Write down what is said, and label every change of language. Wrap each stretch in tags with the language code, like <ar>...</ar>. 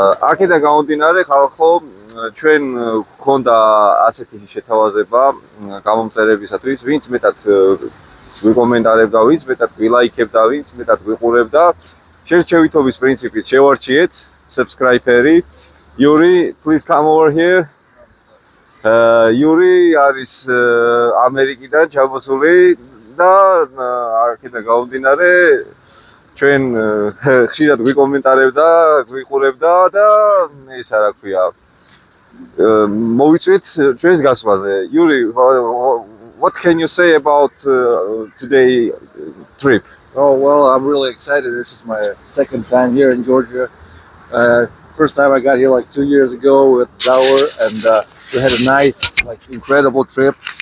<ka>აქედან გამომდინარე ხალხო ჩვენ გქონდა ასეთი შეთავაზება გამომწერებისათვის, ვინც მეტად ვიკომენტარებდა, ვინც მეტად ვილაიქებდა, ვინც მეტად ვიყურებდა, შერჩევითობის პრინციპით შევარჩიეთ subscriber-ი.</ka> <en>Yuri, please come over here.</en> <ka>Yuri არის ამერიკიდან ჩამოსული და აქედან გამომდინარე ჩვენ ხშირად გვიკომენტარებდა, გვიყურებდა და ისა რა ქვია მოვიწვით ჩვენს გასვლაზე.</ka> <en>Yuri, what can you say about today trip? Oh, well, I'm really excited. This is my second time here in Georgia. First time I got here like 2 years ago with Zaur, and we had a nice, like, incredible trip.</en>